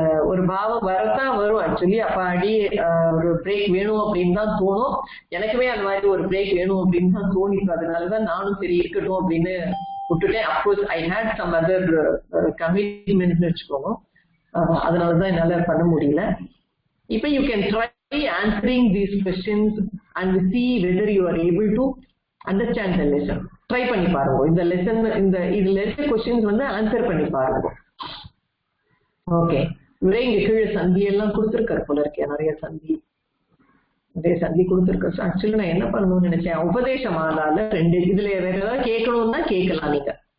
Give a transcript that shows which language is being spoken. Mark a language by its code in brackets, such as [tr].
[ta] ஒரு பாவம் வரத்தான் வரும் ஆக்சுவலி. அப்ப ஒரு பிரேக் வேணும் அப்படின்னு தான் தோணும். எனக்குமே அந்த மாதிரி ஒரு பிரேக் வேணும் அப்படின்னு தான் தோணிச்சு. அதனாலதான் நானும் சரி இருக்கட்டும் அப்படின்னு விட்டுட்டேன். [en] of course I hate some other commitments [ta] வச்சுக்கோங்க. அதனாலதான் என்னால பண்ண முடியல. இப்ப [en] You can try answering these questions and see whether you are able to understand the lesson. [ta] Try பண்ணி பாருங்க. இந்த லெசன் இதுல இருக்க கொஸ்டின்ஸ் வந்து ஆன்சர் பண்ணி பாருங்க. ஓகே, இவரே இங்க கீழே சந்தி எல்லாம் கொடுத்துருக்காரு போல இருக்கேன். நிறைய சந்தி கொடுத்துருக்காரு. ஆக்சுவலி நான் என்ன பண்ணணும்னு நினைச்சேன், உபதேச மாலால 2 இதுல வேற ஏதாவது கேட்கணும்னா கேட்கலாம் நீங்க.